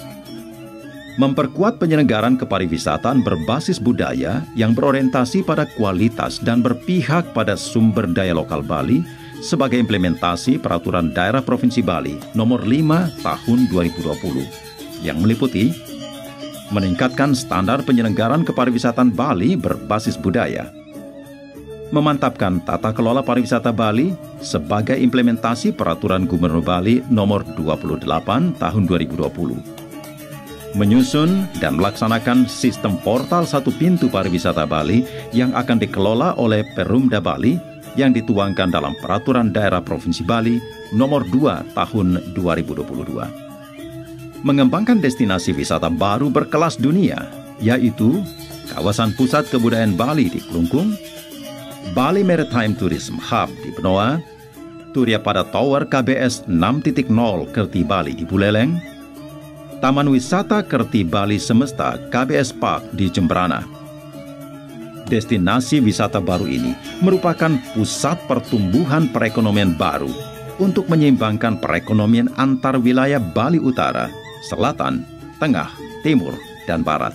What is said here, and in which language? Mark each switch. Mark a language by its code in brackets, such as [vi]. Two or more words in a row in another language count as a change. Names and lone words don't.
[id] Memperkuat penyelenggaraan kepariwisataan berbasis budaya yang berorientasi pada kualitas dan berpihak pada sumber daya lokal Bali sebagai implementasi Peraturan Daerah Provinsi Bali Nomor 5 Tahun 2020 yang meliputi meningkatkan standar penyelenggaraan kepariwisataan Bali berbasis budaya, memantapkan tata kelola pariwisata Bali sebagai implementasi Peraturan Gubernur Bali Nomor 28 Tahun 2020, menyusun dan melaksanakan sistem portal satu pintu pariwisata Bali yang akan dikelola oleh Perumda Bali yang dituangkan dalam Peraturan Daerah Provinsi Bali Nomor 2 Tahun 2022. Mengembangkan destinasi wisata baru berkelas dunia, yaitu Kawasan Pusat Kebudayaan Bali di Klungkung, Bali Maritime Tourism Hub di Benoa, Turiapada Tower KBS 6.0 Kerti Bali di Buleleng, Taman Wisata Kerti Bali Semesta KBS Park di Jemberana. Destinasi wisata baru ini merupakan pusat pertumbuhan perekonomian baru untuk menyeimbangkan perekonomian antar wilayah Bali Utara, Selatan, Tengah, Timur, dan Barat.